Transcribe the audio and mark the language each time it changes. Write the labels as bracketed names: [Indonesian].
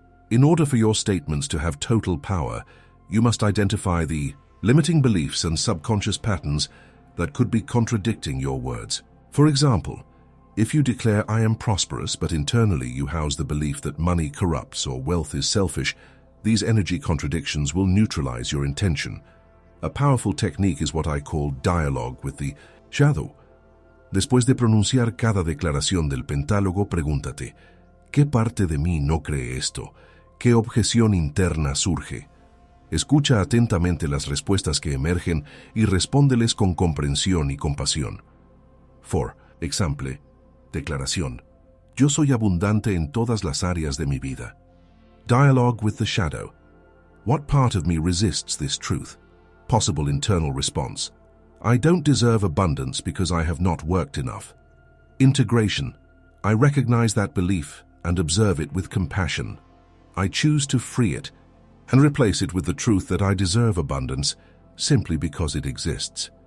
[English] In order for your statements to have total power, you must identify the limiting beliefs and subconscious patterns that could be contradicting your words. For example, if you declare, "I am prosperous," but internally you house the belief that money corrupts or wealth is selfish, these energy contradictions will neutralize your intention. A powerful technique is what I call dialogue with the shadow. [Spanish] Después de pronunciar cada declaración del pentálogo, pregúntate, ¿qué parte de mí no cree esto? ¿Qué objeción interna surge? Escucha atentamente las respuestas que emergen y respóndeles con comprensión y compasión. [English] For example, [Spanish] declaración. Yo soy abundante en todas las áreas de mi vida. [English] Dialogue with the shadow. What part of me resists this truth? Possible internal response. I don't deserve abundance because I have not worked enough. Integration. I recognize that belief and observe it with compassion. I choose to free it and replace it with the truth that I deserve abundance simply because it exists.